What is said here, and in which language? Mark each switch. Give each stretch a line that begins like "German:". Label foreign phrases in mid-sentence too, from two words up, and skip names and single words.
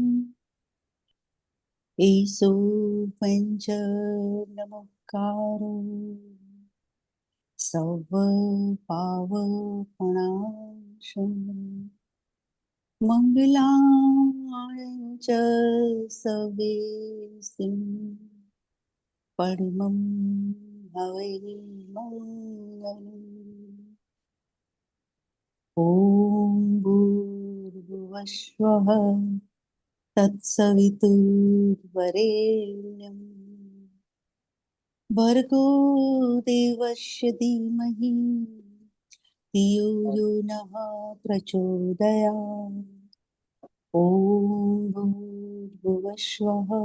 Prakrit languages: એસો પંચ નમકારો સવ પાવપણાશમ મંગલાણં ચ સવેસિં પરમં હવૈર્મંગલम्
Sanskrit: ॐ भूर्भुवस्वः तत्सवितुर्वरेण्यं भर्गो देवस्य धीमहि धियो यो नः प्रचोदयात् ॐ भूर्भुवस्वः